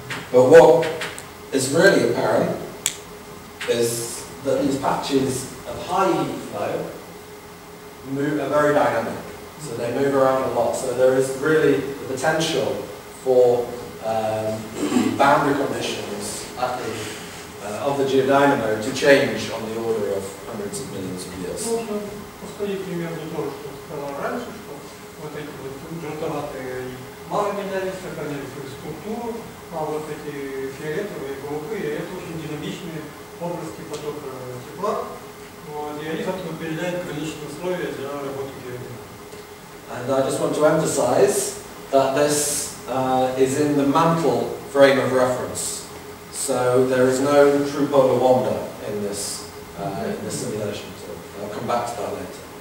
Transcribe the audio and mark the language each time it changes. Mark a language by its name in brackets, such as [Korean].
[English] But what is really apparent is that these patches of high heat flow are very dynamic. So they move around a lot. So there is really the potential for boundary conditions of the geodynamo to change on the order of hundreds of millions of years. [Russian] Можно повторить примерно то, что сказал раньше, что вот эти вот желтоватые мало менялись, сохраняли свою структуру, а вот эти фиолетовые, голубые, это очень динамичные области потока тепла, и они, собственно, определяют граничные условия для работы геодинамики. [English] And I just want to emphasize that this is in the mantle frame of reference. So there is no true polar wander in this simulation. So I'll come back to that later.